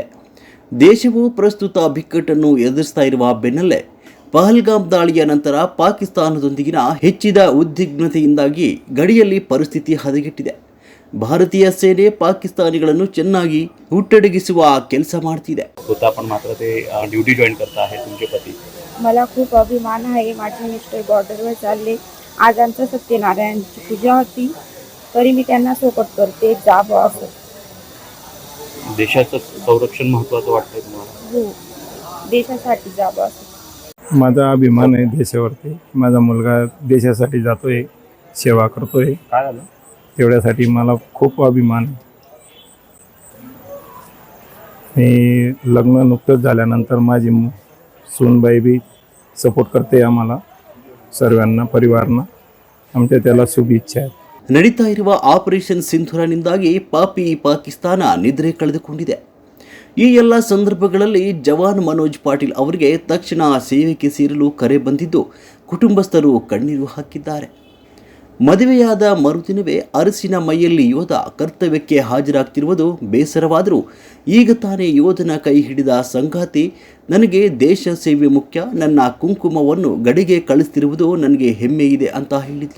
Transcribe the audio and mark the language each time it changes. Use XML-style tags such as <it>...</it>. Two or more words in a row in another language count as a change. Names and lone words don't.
<kn>ದೇಶವು ಪ್ರಸ್ತುತ ಬಿಕ್ಕಟ್ಟನ್ನು ಎದುರಿಸ್ತಾ ಇರುವ ಬೆನ್ನಲ್ಲೇ ಪಹಲ್ಗಾಮ್ ದಾಳಿಯ ನಂತರ ಪಾಕಿಸ್ತಾನದೊಂದಿಗಿನ ಹೆಚ್ಚಿದ ಉದ್ವಿಗ್ನತೆಯಿಂದಾಗಿ ಗಡಿಯಲ್ಲಿ ಪರಿಸ್ಥಿತಿ ಹದಗೆಟ್ಟಿದೆ. ಭಾರತೀಯ ಸೇನೆ पाकिस्तानिಗಳನ್ನು ಚೆನ್ನಾಗಿ ಹುಟ್ಟಡಗಿಸುವ ಕೆಲಸ ಮಾಡ್ತಿದೆ.</kn> <mr>आपण मात्र ते ड्युटी जॉईन करता आहे तुमचे पती. मला खूप अभिमान आहे. माझे मिस्टर बॉर्डरवर चालले. आज आमचं सत्यनारायणची पूजा होती तरी मी त्यांना सोबत करते. जावं असं. देशाचं संरक्षण महत्त्वाचं वाटतंय तुम्हाला? हो, देशासाठी जावं असं. माझा अभिमान आहे देशावरती. माझा मुलगा देशासाठी जातोय, सेवा करतोय. काय झालं? तेवढ्यासाठी मला खूप अभिमान आहे. मी लग्न नुकतंच झाल्यानंतर माझी सूनबाई बी सपोर्ट करते आम्हाला सर्वांना, परिवारांना. आमच्या त्याला शुभेच्छा आहेत.</mr> <kn>ನಡೀತಾ ಇರುವ ಆಪರೇಷನ್ ಸಿಂಧೂರನಿಂದಾಗಿ ಪಾಪಿ ಪಾಕಿಸ್ತಾನ ನಿದ್ರೆ ಕಳೆದುಕೊಂಡಿದೆ. ಈ ಎಲ್ಲ ಸಂದರ್ಭಗಳಲ್ಲಿ ಜವಾನ್ ಮನೋಜ್ ಪಾಟೀಲ್ ಅವರಿಗೆ ತಕ್ಷಣ ಸೇವೆಗೆ ಸೇರಲು ಕರೆ ಬಂದಿದ್ದು ಕುಟುಂಬಸ್ಥರು ಕಣ್ಣೀರು ಹಾಕಿದ್ದಾರೆ. ಮದುವೆಯಾದ ಮರುದಿನವೇ ಅರಸಿನ ಮೈಯಲ್ಲಿ ಯೋಧ ಕರ್ತವ್ಯಕ್ಕೆ ಹಾಜರಾಗ್ತಿರುವುದು ಬೇಸರವಾದರೂ ಈಗ ತಾನೇ ಯೋಧನ ಕೈ ಹಿಡಿದ ಸಂಗಾತಿ ನನಗೆ ದೇಶ ಸೇವೆ ಮುಖ್ಯ, ನನ್ನ ಕುಂಕುಮವನ್ನು ಗಡಿಗೆ ಕಳಿಸ್ತಿರುವುದು ನನಗೆ ಹೆಮ್ಮೆ ಇದೆ ಅಂತ ಹೇಳಿದ್ರು.</kn>